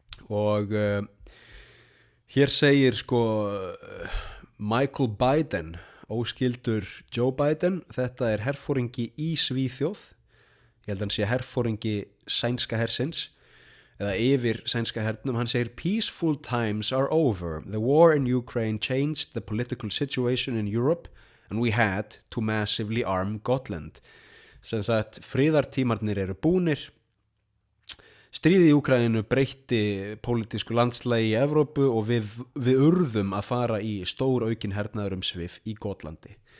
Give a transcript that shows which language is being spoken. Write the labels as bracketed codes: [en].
[is] Og hér segir sko Michael Biden, óskyldur Joe Biden, þetta er herforingi í Svíþjóð, ég held að hann sé herforingi sænska hersins eða yfir sænska hernum. Hann segir [en] peaceful times are over, the war in Ukraine changed the political situation in Europe and we had to massively arm Gotland. [is] Sem sagt, friðartímarnir eru búnir, stríðið í Úkraínu breytti pólitísku landslægi í Evrópu og við urðum að fara í stór aukin hernaðarumsvif í Gotlandi.